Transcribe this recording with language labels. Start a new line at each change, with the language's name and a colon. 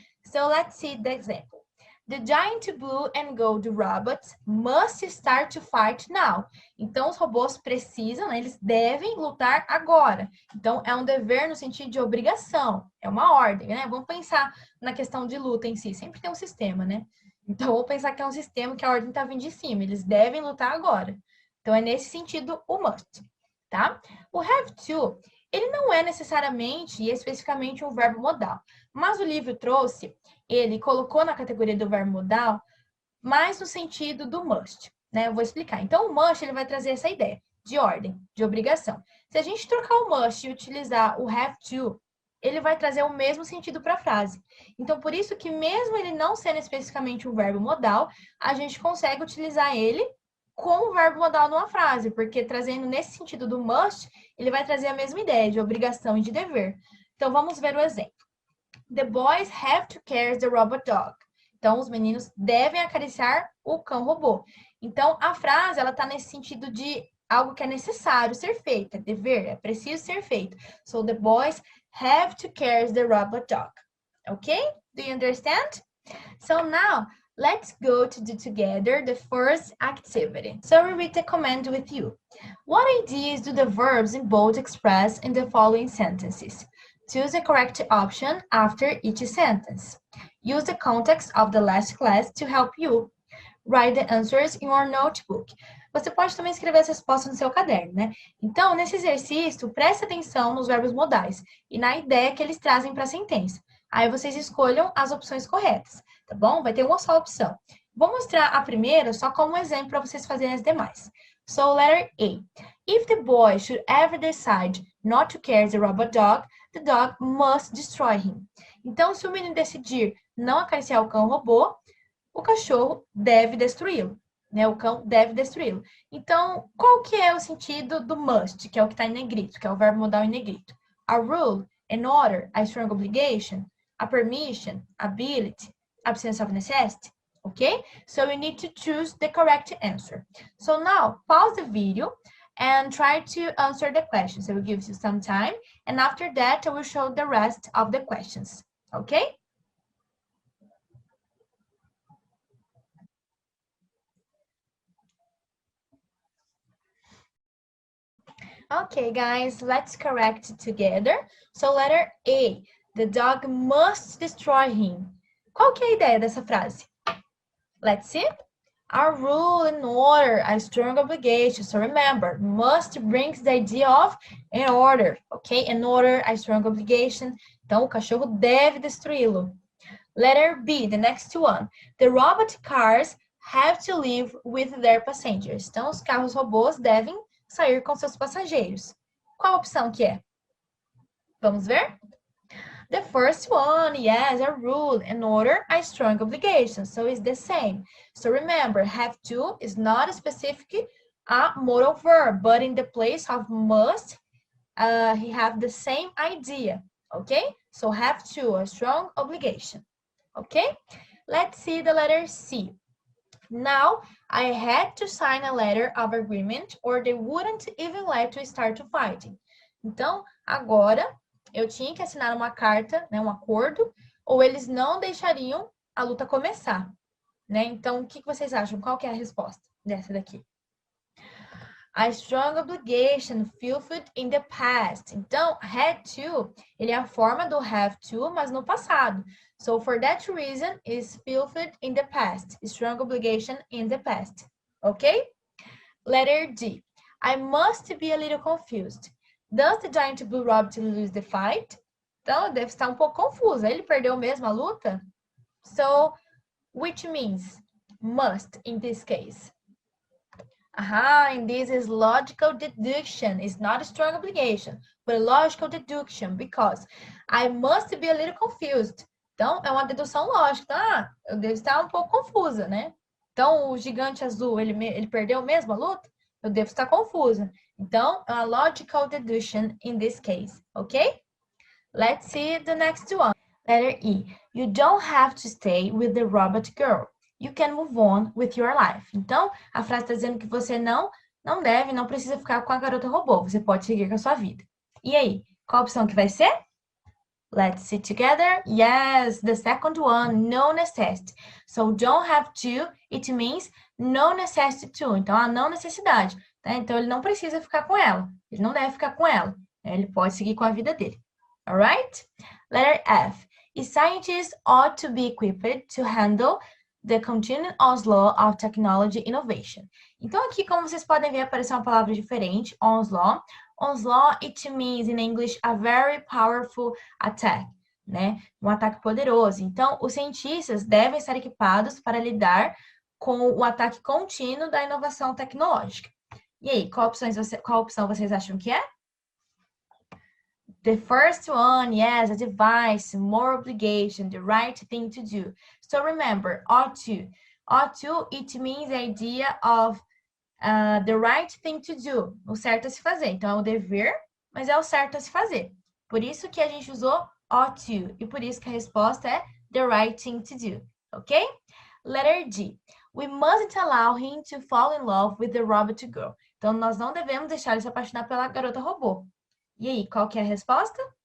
English: So, let's see the example. The giant blue and gold robots must start to fight now.
Portuguese: Então, os robôs precisam, né, eles devem lutar agora. Então, é um dever no sentido de obrigação, é uma ordem, né? Vamos pensar na questão de luta em si, sempre tem um sistema, né? Então, vamos pensar que é um sistema que a ordem está vindo de cima, eles devem lutar agora. Então, é nesse sentido o must, tá? O have to, ele não é necessariamente e especificamente um verbo modal, mas o livro trouxe, ele colocou na categoria do verbo modal, mais no sentido do must, né? Eu vou explicar. Então, o must, ele vai trazer essa ideia de ordem, de obrigação. Se a gente trocar o must e utilizar o have to, ele vai trazer o mesmo sentido para a frase. Então, por isso que mesmo ele não sendo especificamente um verbo modal, a gente consegue utilizar ele como verbo modal numa frase, porque trazendo nesse sentido do must, ele vai trazer a mesma ideia de obrigação e de dever. Então, vamos ver o exemplo.
English: The boys have to carry the robot dog.
Portuguese: Então, os meninos devem acariciar o cão robô. Então, a frase, ela está nesse sentido de algo que é necessário ser feito, é dever, é preciso ser feito.
English: So, the boys have to carry the robot dog. Okay? Do you understand? So, now, let's go to do together the first activity. So, we read the command with you. What ideas do the verbs in bold express in the following sentences? Choose the correct option after each sentence. Use the context of the last class to help you. Write the answers in your notebook.
Portuguese: Você pode também escrever as respostas no seu caderno, né? Então, nesse exercício, preste atenção nos verbos modais e na ideia que eles trazem para a sentença. Aí vocês escolham as opções corretas, tá bom? Vai ter uma só opção. Vou mostrar a primeira só como exemplo para vocês fazerem as demais.
English: So, letter A. If the boy should ever decide not to carry the robot dog, the dog must destroy him.
Portuguese: Então, se o menino decidir não acariciar o cão robô, o cachorro deve destruí-lo, né? O cão deve destruí-lo. Então, qual que é o sentido do must, que é o que está em negrito, que é o verbo modal em negrito?
English: A rule, an order, a strong obligation, a permission, ability, absence of necessity. Okay? So you need to choose the correct answer. So now, pause the video and try to answer the questions. I will give you some time, and after that, I will show the rest of the questions. Okay? Okay, guys, let's correct together. So, letter A, the dog must destroy him.
Portuguese: Qual que é a ideia dessa frase?
English: Let's see. A rule and order, a strong obligation. So remember, must brings the idea of an order, okay? An order, a strong obligation.
Portuguese: Então, o cachorro deve destruí-lo.
English: Letter B, the next one. The robot cars have to leave with their passengers.
Portuguese: Então, os carros robôs devem sair com seus passageiros. Qual opção que é? Vamos ver?
English: The first one, yes, a rule, an order, a strong obligation. So it's the same. So remember, have to is not a specific modal verb, but in the place of must, he have the same idea, okay? So have to, a strong obligation, okay? Let's see the letter C. Now, I had to sign a letter of agreement or they wouldn't even let to start to fighting.
Portuguese: Então, agora, eu tinha que assinar uma carta, né, um acordo, ou eles não deixariam a luta começar, né? Então, o que vocês acham? Qual que é a resposta dessa daqui?
English: A strong obligation fulfilled in the past.
Portuguese: Então, had to, ele é a forma do have to, mas no passado.
English: So, for that reason, is fulfilled in the past. Strong obligation in the past. Okay? Letter D. I must be a little confused. Does the giant blue rabbit lose the fight?
Portuguese: Então, deve estar um pouco confusa. Ele perdeu mesmo a luta?
English: So, which means must in this case? And this is logical deduction. It's not a strong obligation, but a logical deduction because I must be a little confused.
Portuguese: Então, é uma dedução lógica. Eu devo estar um pouco confusa, né? Então, o gigante azul, ele perdeu mesmo a luta? Eu devo estar confusa. Então, é uma
English: logical deduction in this case, ok? Let's see the next one. Letter E. You don't have to stay with the robot girl. You can move on with your life.
Portuguese: Então, a frase está dizendo que você não precisa ficar com a garota robô. Você pode seguir com a sua vida. E aí, qual a opção que vai ser?
English: Let's see together. Yes, the second one, no necessity. So, don't have to, it means no necessity to.
Portuguese: Então, a não necessidade. Tá? Então, ele não precisa ficar com ela. Ele não deve ficar com ela. Ele pode seguir com a vida dele.
English: Alright? Letter F. Scientists ought to be equipped to handle the continuing onslaught of technology innovation.
Portuguese: Então, aqui, como vocês podem ver, apareceu uma palavra diferente, onslaught.
English: Onslaught, it means, in English, a very powerful attack, né?
Portuguese: Um ataque poderoso. Então, os cientistas devem estar equipados para lidar com o ataque contínuo da inovação tecnológica. E aí, qual opção vocês acham que é?
English: The first one, yes, a device, more obligation, the right thing to do. So remember, ought to. Ought to, it means the idea of the right thing to do.
Portuguese: O certo a se fazer. Então, é o dever, mas é o certo a se fazer. Por isso que a gente usou ought to. E por isso que a resposta é
English: the right thing to do. Ok? Letter D. We mustn't allow him to fall in love with the robot girl.
Portuguese: Então, nós não devemos deixar ele se apaixonar pela garota robô. E aí, qual que é a resposta?